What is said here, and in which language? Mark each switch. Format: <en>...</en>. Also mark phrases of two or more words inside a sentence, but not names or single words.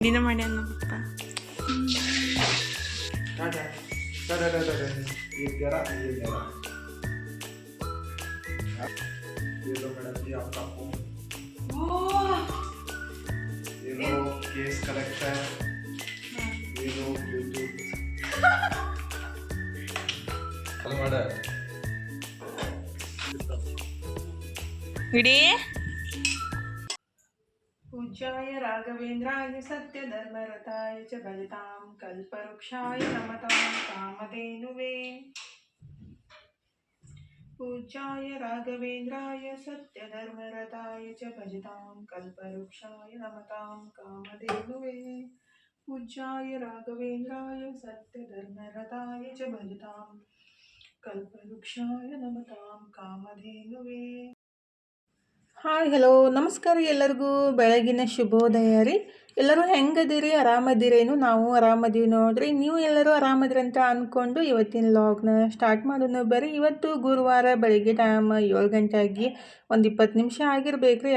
<kn>ದಿನ ಮಾಡ್ಯಾನ ಪಪ್ಪ.</kn> <hi>ये जरा ये लो मैडम जी आपका फोन, ये लो</hi> <en>case collector,</en> <hi>ये लो ब्लूटूथ</hi> <kn>ಅದು ಮಾಡ ಇಡೀ</kn> <sa>पूज्याय राघवेन्द्राय सत्यधर्मरताय च भजतां कल्पवृक्षाय नमतां कामधेनुवे। पूज्याय राघवेन्द्राय सत्यधर्मरताय च भजतां कल्पवृक्षाय नमतां कामधेनुवे। पूज्याय राघवेन्द्राय सत्यधर्मरताय च भजतां कल्पवृक्षाय नमतां कामधेनुवे।</sa> <en>hi hello</en> <kn>ನಮಸ್ಕಾರ ಎಲ್ಲರಿಗೂ ಬೆಳಗಿನ ಶುಭೋದಯ ರೀ. ಎಲ್ಲರೂ ಹೆಂಗದಿರಿ, ಆರಾಮದಿರೇನು? ನಾವು ಆರಾಮದೀವಿ ನೋಡ್ರಿ. ನೀವು ಎಲ್ಲರೂ ಆರಾಮದಿರಿ ಅಂತ ಅಂದ್ಕೊಂಡು ಇವತ್ತಿನ ಲಾಗ್ನ ಸ್ಟಾರ್ಟ್ ಮಾಡೋಣ ಬರ್ರಿ. ಇವತ್ತು ಗುರುವಾರ ಬೆಳಗ್ಗೆ ಟೈಮ್ 7 ಗಂಟೆ ಆಗಿ ಒಂದು 20 ನಿಮಿಷ ಆಗಿರ್ಬೇಕ್ರಿ.</kn>